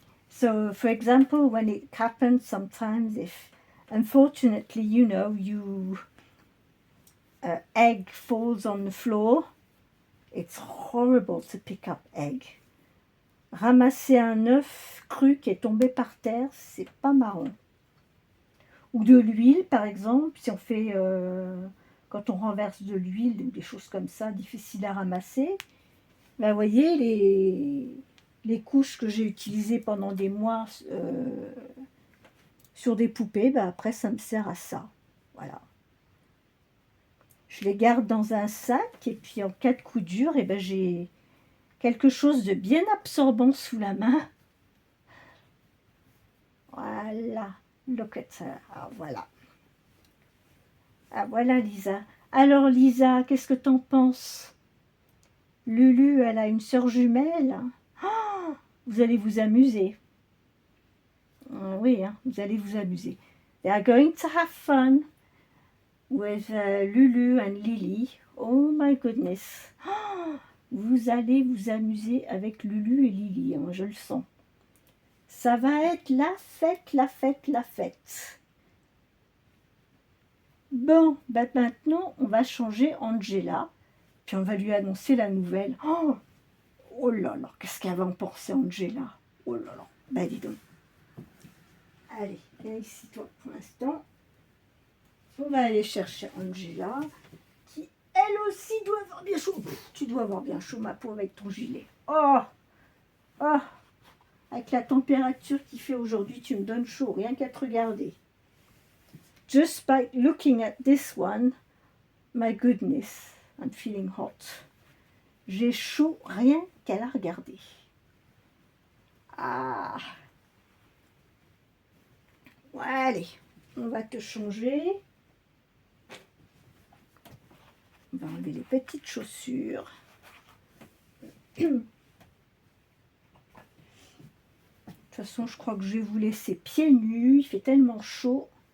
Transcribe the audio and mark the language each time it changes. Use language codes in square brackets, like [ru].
[en] So, for example, when it happens sometimes, if unfortunately, you know, egg falls on the floor, it's horrible to pick up egg. [fr] Ramasser un œuf cru qui est tombé par terre, c'est pas marrant. Ou de l'huile, par exemple, si on fait, quand on renverse de l'huile ou des choses comme ça, difficiles à ramasser. Ben, vous voyez, les couches que j'ai utilisées pendant des mois sur des poupées, ben après ça me sert à ça. Voilà. Je les garde dans un sac et puis en cas de coup dur, et ben j'ai quelque chose de bien absorbant sous la main. Voilà. [en] Look at her. [fr] Ah, voilà. Ah, voilà Lisa. Alors Lisa, qu'est-ce que t'en penses? Lulu, elle a une sœur jumelle. Oh, vous allez vous amuser. Oui, hein, vous allez vous amuser. [en] They are going to have fun with Lulu and Lily. Oh my goodness. [fr] Oh, vous allez vous amuser avec Lulu et Lily, hein, je le sens. Ça va être la fête, la fête, la fête. Bon, ben maintenant, on va changer Angela. Puis on va lui annoncer la nouvelle. Oh, oh là là, qu'est-ce qu'elle va en penser, Angela? Oh là là, ben dis donc. Allez, viens ici toi pour l'instant. On va aller chercher Angela, qui elle aussi doit avoir bien chaud. Tu dois avoir bien chaud, ma pauvre, avec ton gilet. Oh, oh, avec la température qu'il fait aujourd'hui, tu me donnes chaud, rien qu'à te regarder. [en] Just by looking at this one, my goodness, I'm feeling hot. [fr] J'ai chaud rien qu'à la regarder. Ah. Ouais, allez, on va te changer. On va enlever les petites chaussures. De toute façon, je crois que je vais vous laisser pieds nus. Il fait tellement chaud.